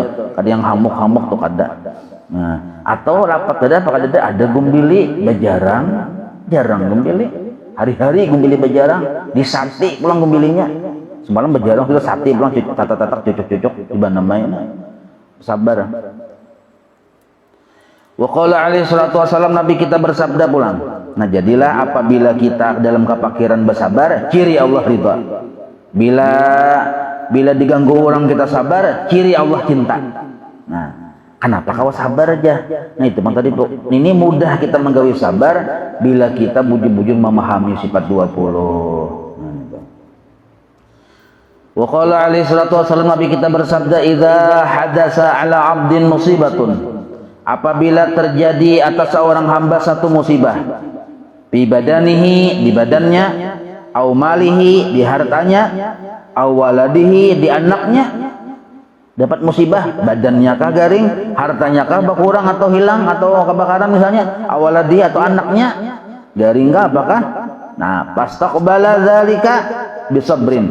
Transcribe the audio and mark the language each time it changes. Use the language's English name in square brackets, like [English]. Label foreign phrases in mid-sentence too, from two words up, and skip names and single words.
[Banjar] Kada yang hamuk-hamuk tuh kada. Nah, atau lapat kada apa kada ada gumbili bejarang, jarang gumbili. Hari-hari gumbili bejarang, disati pulang gumbilinya. Semalam bejarang kita sati pulang, tatak-tatak cucuk-cucuk tiba namanya. Sabar. [Arabic] وقال عليه الصلاة والسلام, [Banjar] Nabi kita bersabda pulang. Nah, jadilah apabila kita dalam kepakiran bersabar, ciri Allah ridha. Bila diganggu orang kita sabar, ciri Allah cinta. Nah, kenapa kau sabar aja? Nah, itu bang tadi tuh. Ini mudah kita menggawi sabar bila kita bujur-bujur memahami sifat 20. [Arabic] وقال عليه الصلاة والسلام, [Banjar] Nabi kita bersabda, [Arabic] إذا حدث على عبد مصيبة, [Banjar] apabila terjadi atas seorang hamba satu musibah, [Arabic] في بدنه, [Banjar] di badannya, [Arabic] أو ماله, [Banjar] di hartanya, [Arabic] أو ولده, [Banjar] di anaknya. Dapat musibah, badannya kah garing, hartanya kah berkurang atau hilang atau kebakaran misalnya, [Arabic] أو ولده [Banjar] atau anaknya garing kah apakah? [Arabic] Nah، فاستقبل ذلك بصبر.